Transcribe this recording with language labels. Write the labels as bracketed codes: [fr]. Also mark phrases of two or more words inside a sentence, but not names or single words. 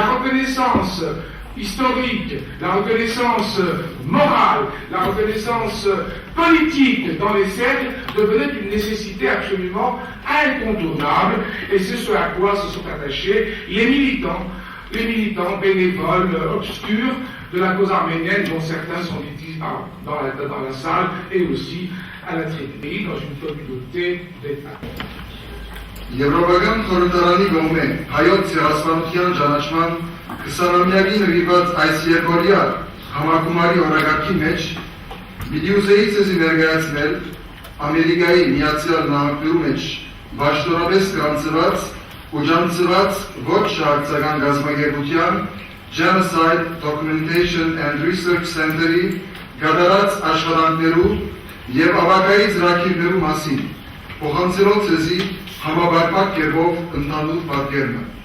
[fr] reconnaissance historique, la reconnaissance morale, la reconnaissance politique dans les siècles devenait une nécessité absolument incontournable, et c'est ce à quoi se sont attachés les militants bénévoles obscurs de la cause arménienne, dont certains sont ici dans la salle, et aussi à la Tripoli, dans une communauté d'État. [hy] Եվրոպական խորհրդարանի կողմէ հայոց ցեղասպանության ճանաչման 20-ամյակի նվիրված այս երկօրյա համագումարի օրակարգի մեջ պիտի ուզեի ցեզի ներկայացնել Ամերիկայի Միացյալ Նահանգներու մեջ բաշխորապես գրանցված ու ջանցված ոչ շահակցական գազագերբության Genocide Documentation and Research Center-ի կատարած աշխատանքներու եւ ավագայի ծրագիրներու մասին փոխանցելով ցեզի համապարփակ կերպով ընդհանուր պատկերն։